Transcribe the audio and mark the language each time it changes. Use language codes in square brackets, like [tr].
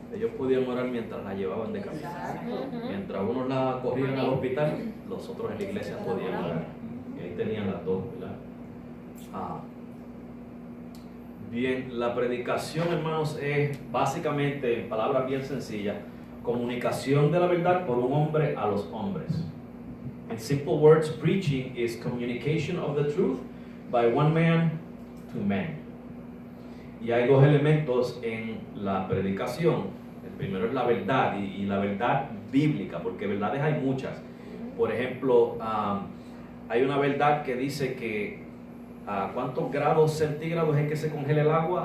[es] Ellos podían orar mientras la llevaban de camino. Mientras unos la corrían al hospital, los otros en la iglesia podían orar. Y ahí tenían las dos, ¿verdad? Bien, la predicación, hermanos, es básicamente, en palabras bien sencillas, comunicación de la verdad por un hombre a los hombres. [en] In simple words, preaching is communication of the truth by one man to men. [es] Y hay 2 elementos en la predicación. El primero es la verdad y la verdad bíblica, porque verdades hay muchas. Por ejemplo, hay una verdad que dice que a ¿cuántos grados centígrados es que se congela el agua?